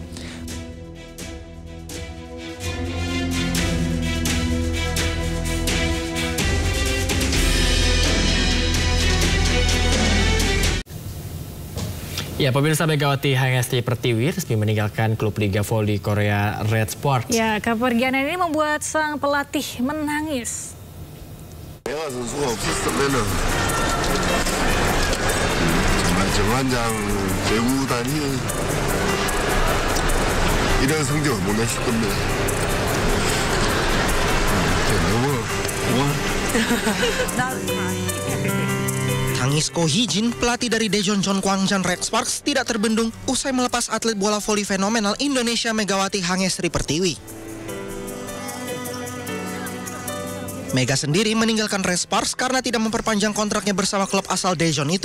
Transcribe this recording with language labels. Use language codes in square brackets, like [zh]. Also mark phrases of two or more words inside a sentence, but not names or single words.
[id] Ya, pemirsa, Megawati Hangesti Pertiwi resmi meninggalkan klub Liga Voli Korea Red Sports. Ya, kepergian ini membuat sang pelatih menangis. [ko] 내가 선수가 없었으면은 정말 정관장 배구단이 이런 성적을 못 냈을 겁니다. 너무 [id] Tangis Ko Hee-jin, pelatih dari Daejeon Gwangjang Red Sparks, tidak terbendung usai melepas atlet bola voli fenomenal Indonesia Megawati Hangesti Pertiwi. Mega sendiri meninggalkan Red Sparks karena tidak memperpanjang kontraknya bersama klub asal Daejeon itu.